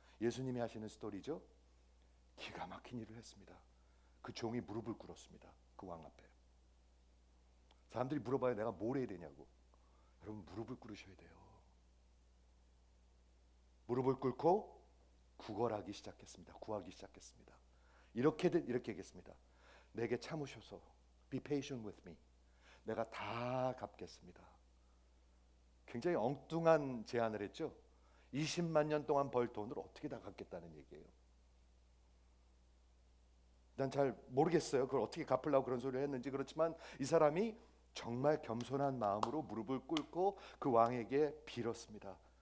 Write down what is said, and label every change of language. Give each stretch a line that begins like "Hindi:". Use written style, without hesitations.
Korean: 예수님이 하시는 스토리죠. 기가 막힌 일을 했습니다. 그 종이 무릎을 꿇었습니다. 그 왕 앞에. 사람들이 물어봐요. 내가 뭘 해야 되냐고. 여러분 무릎을 꿇으셔야 돼요. 무릎을 꿇고 구하기 시작했습니다. 이렇게 얘기했습니다. 내게 참으셔서
English: be patient with me.
Korean: 내가 다 갚겠습니다. 굉장히 엉뚱한 제안을 했죠. 20만 년 동안 벌 돈을 어떻게 다 갚겠다는 얘기예요. 난 잘 모르겠어요. 그걸 어떻게 갚으려고 그런 소리를 했는지. 그렇지만 이 사람이 정말 겸손한 마음으로 무릎을 꿇고 그 왕에게 빌었습니다.